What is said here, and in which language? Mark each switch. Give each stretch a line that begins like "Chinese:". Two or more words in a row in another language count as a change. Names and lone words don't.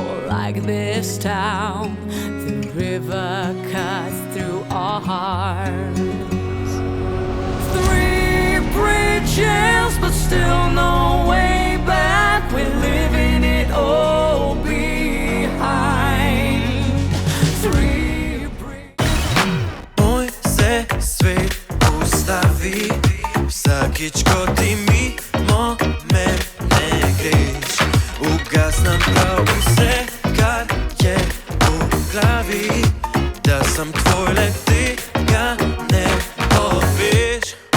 English: Like this town, the river cuts through our hearts. Three bridges, but still no way back. We're leaving it all behind. Three bridges.
Slovenian: Moj se svet ustavi vsakič, ko ti mimo mene greš. Ugasnem prav vse, kar je v glavi, da sem tvoj, le tega ne poveš.